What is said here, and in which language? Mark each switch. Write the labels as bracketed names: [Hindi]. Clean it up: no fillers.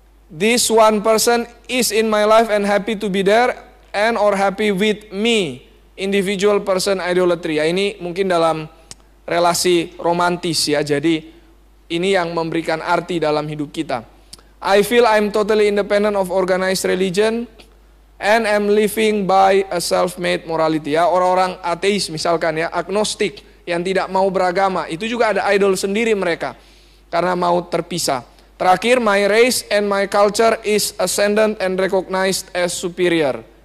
[English] This one person is in my life and happy to be there and or happy with me individual person idolatry. [Indonesian] Ya, ini mungkin dalam relasi romantis ya. Jadi ini yang memberikan arti dalam hidup kita. [English] I feel I'm totally independent of organized religion and am living by a self-made morality. [Indonesian] Ya, orang-orang ateis misalkan ya, agnostik yang tidak mau beragama, itu juga ada idol sendiri mereka karena mau terpisah. [English] Terakhir, my race and my culture is ascendant and recognized as superior.